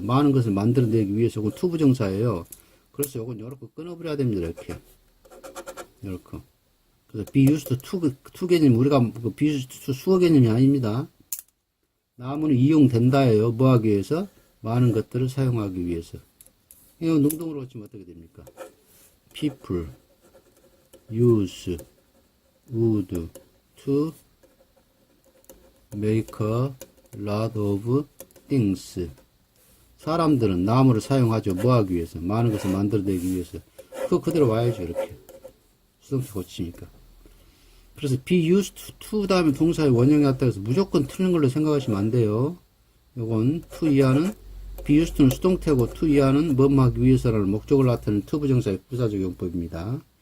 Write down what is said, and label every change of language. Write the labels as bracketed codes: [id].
[ko] 많은 것을 만들어내기 위해서. 이건 to 부정사예요. 그래서 이건 이렇게 끊어버려야 됩니다. 이렇게. 그래서 be used to 개념, 우리가 be used to 수어 개념이 아닙니다. 나무는 이용된다예요. 뭐 하기 위해서? 많은 것들을 사용하기 위해서. 이거 능동으로 치면 어떻게 됩니까? [en] people use wood to make a lot of things. [ko] 사람들은 나무를 사용하죠. 뭐 하기 위해서? 많은 것을 만들어내기 위해서. 그거 그대로 와야죠. 이렇게. 수동태 고치니까. 그래서 be used to 다음에 동사의 원형이 왔다 해서 무조건 틀린 걸로 생각하시면 안 돼요. 요건 to 이하는 be used to는 수동태고 to 이하는 뭐뭐 하기 위해서라는 목적을 나타내는 to 부정사의 부사적 용법입니다.